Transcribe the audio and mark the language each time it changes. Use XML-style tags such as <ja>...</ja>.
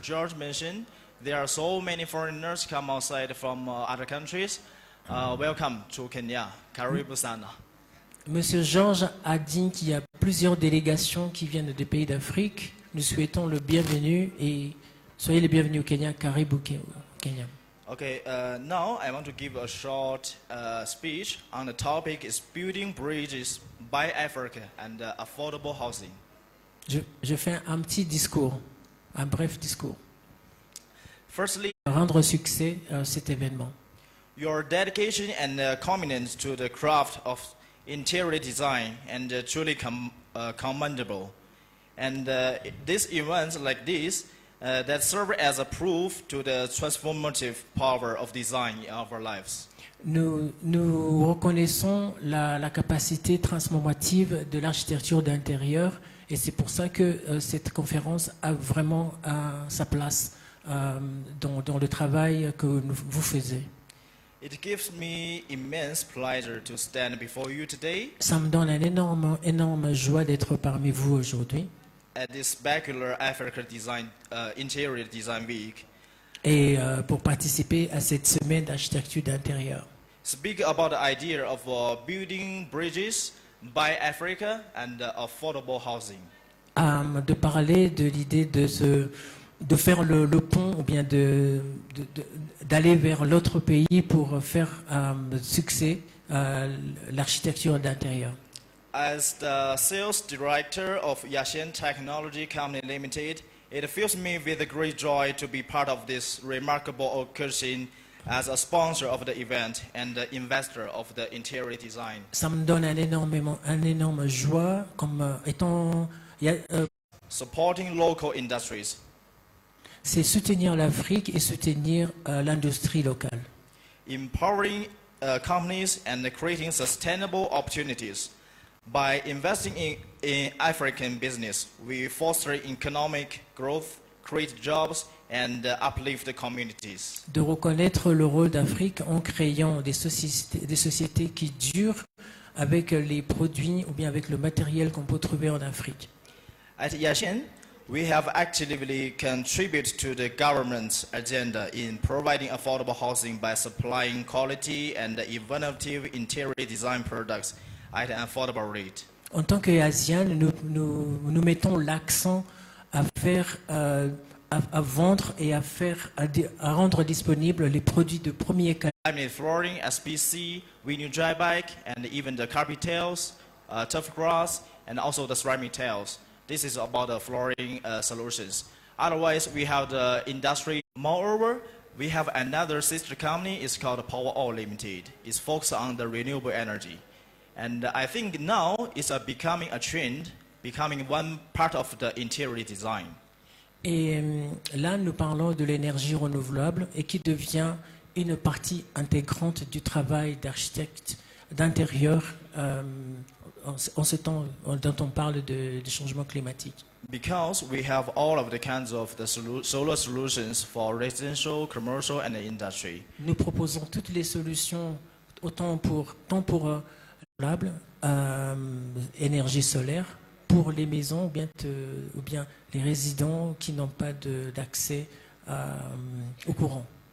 <en>George mention there are so many foreigners come outside from other countries. Welcome to Kenya.</en> <sw>Karibu sana.</sw> <fr>Monsieur Georges a dit qu'il y a plusieurs délégations qui viennent des pays d'Afrique. Nous souhaitons le bienvenu et soyez les bienvenus au Kenya,</fr> <sw>Karibu Kenya.</sw> <en>Okay, now I want to give a short speech on the topic is building bridges by Africa and affordable housing.</en> <fr>Je fais un petit discours, un bref discours.</fr> <en>Firstly,</en> <fr>Rendre succès à cet événement.</fr> <en>your dedication and commitment to the craft of interior design and truly commendable. And these events like this that serve as a proof to the transformative power of design in our lives.</en> <fr>Nous reconnaissons la capacité transformative de l'architecture d'intérieur et c'est pour ça que cette conférence a vraiment sa place dans le travail que vous faites.</fr> <en>It gives me immense pleasure to stand before you today</en> <fr>Ça me donne une énorme joie d'être parmi vous aujourd'hui</fr> <en>at this spectacular Africa Design Interior Design Week.</en> <fr>et pour participer à cette semaine d'architecture d'intérieur.</fr> <en>Speak about the idea of building bridges by Africa and affordable housing.</en> <fr>De parler de l'idée de faire le pont ou bien d'aller vers l'autre pays pour faire succès l'architecture d'intérieur.</fr> <en>As the sales director of Yashin Technology Company Limited, it fills me with a great joy to be part of this remarkable occasion as a sponsor of the event and the investor of the interior design.</en> <fr>Ça me donne un énorme joie comme étant...</fr> <en>Supporting local industries.</en> <fr>c'est soutenir l'Afrique et soutenir l'industrie locale.</fr> <en>Empowering companies and creating sustainable opportunities. By investing in African business, we foster economic growth, create jobs, and uplift the communities.</en> <fr>De reconnaître le rôle d'Afrique en créant des sociétés qui durent avec les produits ou bien avec le matériel qu'on peut trouver en Afrique.</fr> <en>At Yashin, we have actively contributed to the government's agenda in providing affordable housing by supplying quality and innovative interior design products at an affordable rate.</en> <fr>En tant qu'Asian, nous mettons l'accent à faire, à vendre et à rendre disponibles les produits de premier qualité.</fr> <en>Laminate flooring, SPC, vinyl dry bike, and even the carpet tiles, turf grass, and also the ceramic tiles. This is about the flooring solutions. Otherwise, we have the industry. Moreover, we have another sister company. It's called Power All Limited. It's focused on the renewable energy. And I think now it's becoming a trend, becoming one part of the interior design.</en> <fr>Et là, nous parlons de l'énergie renouvelable et qui devient une partie intégrante du travail d'architecte d'intérieur en ce temps dont on parle de changement climatique.</fr> <en>Because we have all of the kinds of the solar solutions for residential, commercial, and industry.</en> <fr>Nous proposons toutes les solutions tant pour renouvelable, énergie solaire, pour les maisons ou bien les résidents qui n'ont pas d'accès au courant.</fr>